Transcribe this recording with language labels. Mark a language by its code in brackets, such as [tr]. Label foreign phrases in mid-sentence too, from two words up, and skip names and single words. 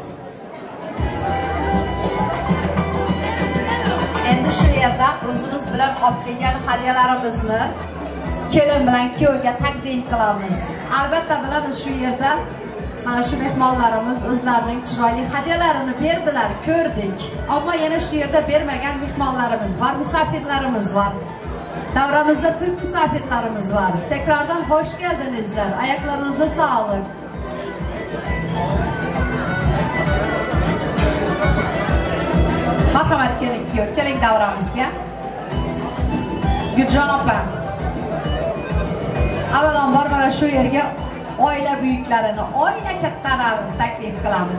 [uz] Endi shu yerda o'zimiz bilan olib kelgan hadyalarimizni kelin bilan kuyovga taqdim qilamiz. Albatta bilamiz, shu yerda mana shu mehmonlarimiz o'zlarining chiroyli hadyalarini berdilar, ko'rdik. Ammo yana shu yerda bermagan mehmonlarimiz bor, musafirlarimiz bor. Davramizda turk musafirlarimiz var. [tr] Tekrardan hoş geldinizler. Ayaklarınıza sağlık. [uz] Marhamat keling, keling davramizga. Guljon opa. Avvalambor mana shu yerga oila buyuklarini, oila kattalarini taklif qilamiz.